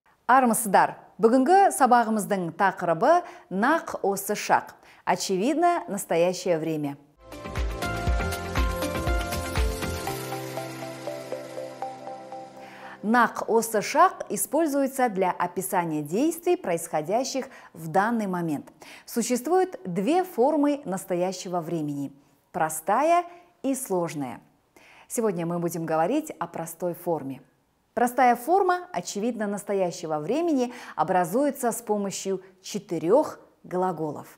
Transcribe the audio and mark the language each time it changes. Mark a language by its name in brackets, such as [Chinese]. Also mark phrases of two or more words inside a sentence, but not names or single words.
[Kazakh] Армысыздар. Бүгінгі сабағымыздың тақырыбы нақ осы шақ. [Russian] Очевидно, настоящее время. [Kazakh] Нақ осы шақ [Russian] используется для описания действий, происходящих в данный момент. Существует две формы настоящего времени – простая и сложная. Сегодня мы будем говорить о простой форме. Простая форма, очевидно, настоящего времени образуется с помощью 4 глаголов.